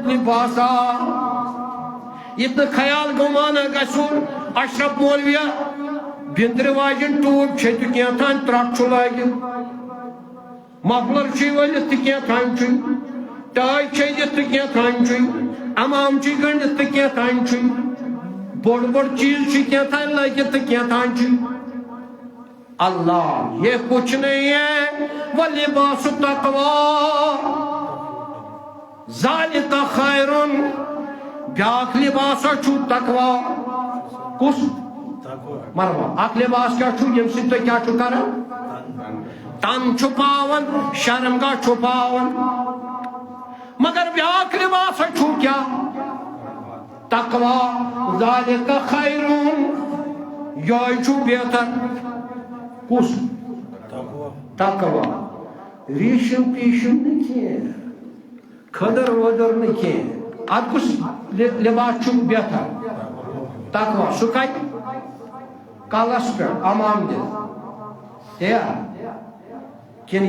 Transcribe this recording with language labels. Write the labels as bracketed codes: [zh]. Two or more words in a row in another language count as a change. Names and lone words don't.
[ks] لباسا اتنا خیال گمانا گژھُن اشرف مولویہ بندر واجن ٹوپ چھتہِ کینٛژھن ترٛٹھ چھُ لٲگِتھ مفلر چھُ ؤلِتھ تہٕ کینٛژھن چھُ ٹاے چھٔلِتھ تہٕ کینٛژھن چھُ امام چھُ گٔنڈِتھ تہٕ کینٛژھن چھُ بوٚڑ بوٚڑ چیٖز چھُ کینٛژھن لٲگِتھ تہٕ کینٛژھن چھُ [ur] اللہ یہ کچھ نہیں ہے [ar] وَلِبَاسُ التَّقْوَىٰ ذَلِكَ خَيْرٌ [ks] بیاکھ لباسا چھُ تقویٰ کُس مرحبا اکھ لباس کیا چھُ ییٚمہِ سۭتۍ تُہۍ کیا چھُو کران تن چھُپاوان شرمگاہ چھُپاوان مگر بیاکھ لباسا چھُ کیا [ar] تقویٰ ذَلِكَ خَيْرٌ [ks] یہے چھُ بہتر کُس تقویٰ ریشم پیشم نہٕ کینٛہہ کھٔدٕر ؤدٕر نہٕ کینٛہہ اد کس لباس چھُ بہتر تقویٰ سُہ کتہِ کلس پٮ۪ٹھ امام دِتھ یا کِنہٕ